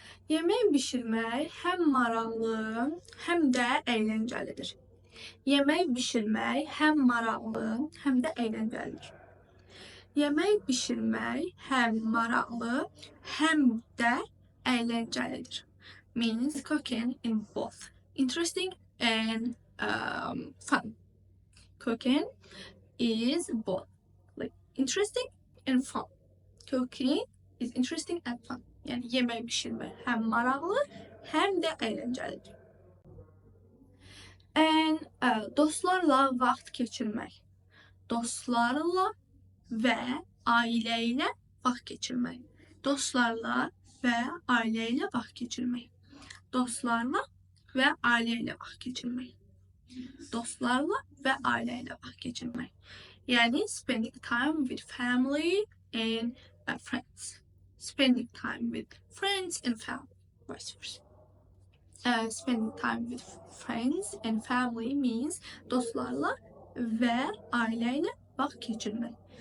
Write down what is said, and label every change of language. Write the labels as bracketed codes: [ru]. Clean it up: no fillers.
[az] Yemək bişirmək həm maraqlı, həm də əyləncəlidir. Yemək bişirmək həm maraqlı, həm də əyləncəlidir. Yemək bişirmək həm maraqlı, həm də əyləncəlidir. [en] Means cooking in both interesting and fun. Cooking is both like interesting and fun. Cooking is interesting and fun. [az] Yani yemək bişirmək həm maraqlı, həm də əyləncəlidir. And dostlarla vaxt keçirmək. Dostlarla və ailə ilə vaxt keçirmək. Dostlarla və ailə ilə vaxt keçirmək. Dostlarla və ailə ilə vaxt keçirmək. Dostlarla və ailə ilə vaxt keçirmək. [en] Yani spending time with family and friends. Spending time with friends and family. Vice versa. Spending time with friends and family means [az] dostlarla və ailə ilə vaxt keçirmək.